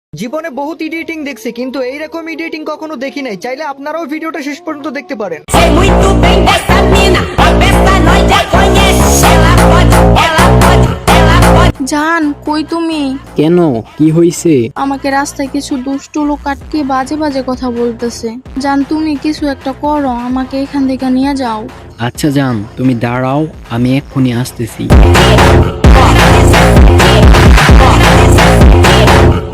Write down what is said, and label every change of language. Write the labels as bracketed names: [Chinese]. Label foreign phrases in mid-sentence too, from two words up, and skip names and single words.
[Bangla] জীবনে বহুত এডিটিং দেখছি, কিন্তু এইরকম এডিটিং কখনো দেখি নাই। চাইলে আপনারাও ভিডিওটা শেষ পর্যন্ত দেখতে পারেন। [Portuguese] Sei muito bem dessa mina, a besta nós já conhece. Ela pode, ela pode, ela pode. [Bangla] জান, কই তুমি? কেন, কি হইছে? আমাকে রাস্তায় কিছু দুষ্টু লোক আটকে বাজে বাজে কথা বলতেছে। জান, তুমি কিছু একটা করো, আমাকে এখান থেকে নিয়ে যাও। আচ্ছা জান, তুমি দাঁড়াও, আমি এক্ষুনি আসতেছি।